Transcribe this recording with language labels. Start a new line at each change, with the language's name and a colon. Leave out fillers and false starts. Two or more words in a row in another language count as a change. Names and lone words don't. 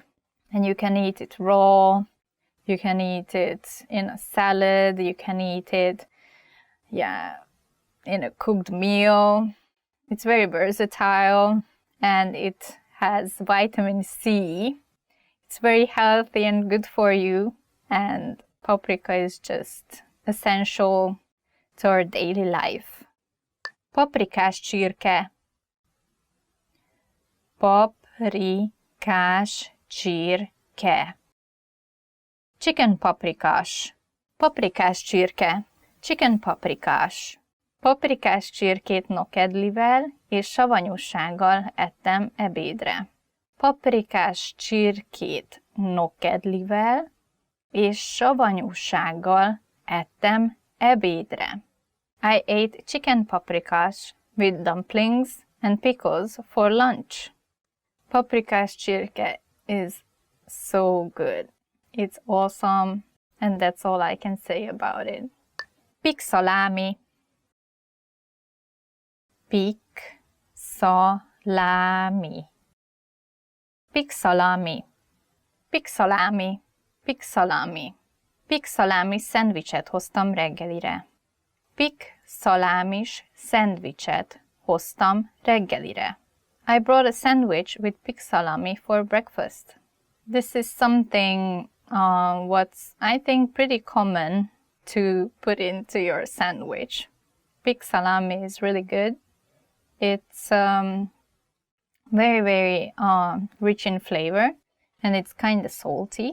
English: And you can eat it raw, you can eat it in a salad, you can eat it, in a cooked meal. It's very versatile and it has vitamin C. It's very healthy and good for you, and paprika is just essential to our daily life.
Hungarian: Paprikás csirke. Paprikás csirke.
English: Chicken paprikás.
Hungarian: Paprikás csirke.
English: Chicken paprikás.
Hungarian: Paprikás csirkét nokedlivel és savanyúsággal ettem ebédre. Paprikás csirkét nokedlivel és savanyúsággal ettem ebédre.
English: I ate chicken paprikás with dumplings and pickles for lunch. Paprikás csirke is so good. It's awesome, and that's all I can say about it. Pig salami. Pig salami. Pig salami. Pig salami. Pig salami. Pig salami
Hungarian: szendvicset hoztam reggelire. Pig szalámis szendvicset hoztam reggelire.
English: I brought a sandwich with pig salami for breakfast. This is something what's, I think, pretty common to put into your sandwich. Pig salami is really good. It's very, very rich in flavor, and it's kind of salty.